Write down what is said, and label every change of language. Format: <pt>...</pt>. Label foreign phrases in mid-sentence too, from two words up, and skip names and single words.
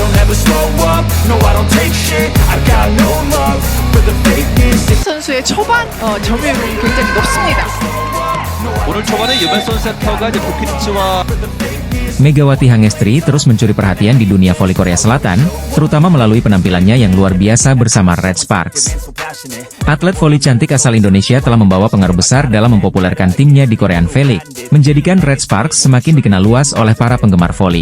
<en>never slow up, no I don't take shit, I got no love for the fakeness.</en> <ko>선수의 초반 점유율이 굉장히 높습니다. 오늘 초반에 유벤손 센터가 이제 부키리치와</ko> <id>Megawati Hangestri terus mencuri perhatian di dunia voli Korea Selatan, terutama melalui penampilannya yang luar biasa bersama Red Sparks. Atlet voli cantik asal Indonesia telah membawa pengaruh besar dalam mempopulerkan timnya di Korean V-League, menjadikan Red Sparks semakin dikenal luas oleh para penggemar voli.</id>